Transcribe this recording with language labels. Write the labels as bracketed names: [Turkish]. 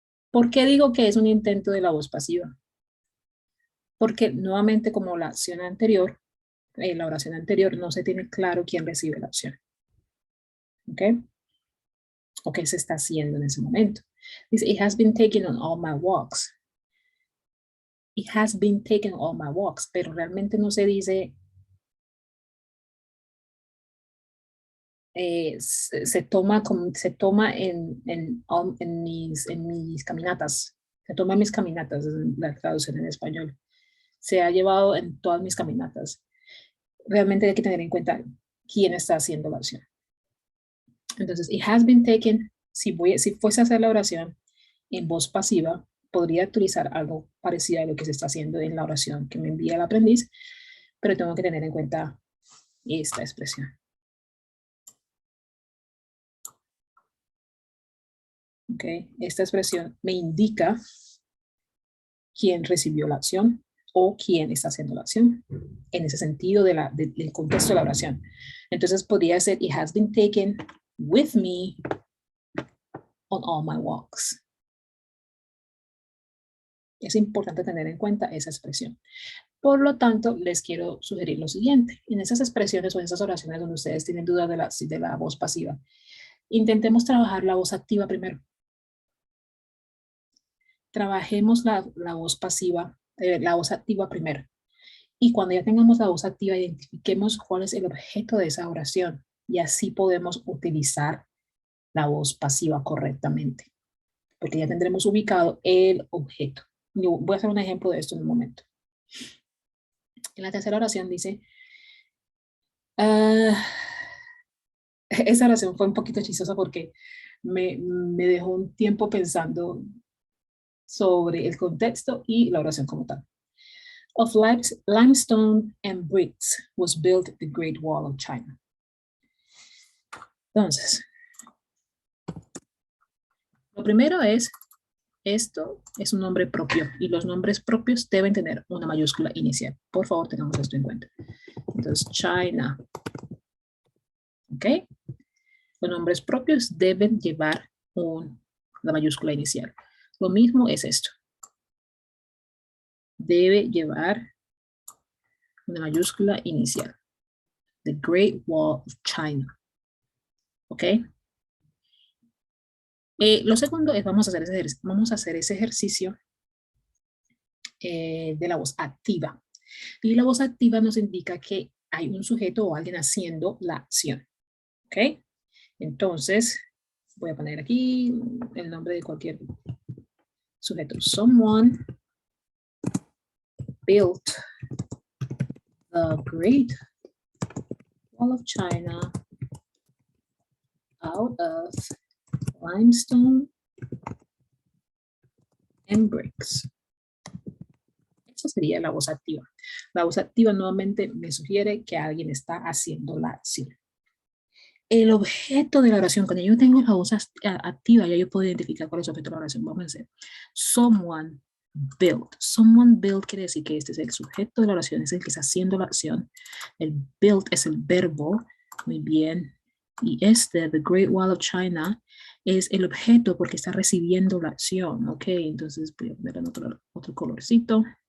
[Spanish] ¿Por qué digo que es un intento de la voz pasiva? Porque nuevamente como la oración anterior no se tiene claro quién recibe la acción. ¿Ok? O qué se está haciendo en ese momento. Dice, [English] it has been taken on all my walks. It has been taken on all my walks, [Spanish] pero realmente no se dice se toma en mis caminatas. Se toma en mis caminatas, es la traducción en español. Se ha llevado en todas mis caminatas. Realmente hay que tener en cuenta quién está haciendo la acción. Entonces, [English] it has been taken, [Spanish] si fuese a hacer la oración en voz pasiva, podría utilizar algo parecido a lo que se está haciendo en la oración que me envía el aprendiz, pero tengo que tener en cuenta esta expresión. Okay. Esta expresión me indica quién recibió la acción o quién está haciendo la acción en ese sentido del contexto de la oración. Entonces podría ser, [English] it has been taken with me on all my walks. [Spanish] Es importante tener en cuenta esa expresión. Por lo tanto, les quiero sugerir lo siguiente. En esas expresiones o en esas oraciones donde ustedes tienen dudas de la voz pasiva, intentemos trabajar la voz activa primero. Trabajemos la voz pasiva, la voz activa primero. Y cuando ya tengamos la voz activa, identifiquemos cuál es el objeto de esa oración. Y así podemos utilizar la voz pasiva correctamente. Porque ya tendremos ubicado el objeto. Yo voy a hacer un ejemplo de esto en un momento. En la tercera oración dice, esa oración fue un poquito chistosa porque me dejó un tiempo pensando sobre el contexto y la oración como tal. [English] Of limestone and bricks was built the Great Wall of China. [Spanish] Entonces, lo primero es, esto es un nombre propio y los nombres propios deben tener una mayúscula inicial. Por favor, tengamos esto en cuenta. Entonces, China. ¿Ok? Los nombres propios deben llevar la mayúscula inicial. Lo mismo es esto. Debe llevar una mayúscula inicial. [English] The Great Wall of China. ¿Ok? [Spanish] Lo segundo es, vamos a hacer ese ejercicio de la voz activa. Y la voz activa nos indica que hay un sujeto o alguien haciendo la acción. ¿Ok? Entonces, voy a poner aquí el nombre de cualquier Sujeto. [English] Someone built the Great Wall of China out of limestone and bricks. [Spanish] Esa sería la voz activa. La voz activa nuevamente me sugiere que alguien está haciendo la acción. El objeto de la oración, cuando yo tengo la voz activa, ya yo puedo identificar cuál es el objeto de la oración. Vamos a decir, [English] someone built. Someone built [Spanish] quiere decir que este es el sujeto de la oración, es el que está haciendo la acción. El built es el verbo. Muy bien. Y [English] the Great Wall of China, [Spanish] es el objeto porque está recibiendo la acción. Ok, entonces voy a poner en otro colorcito.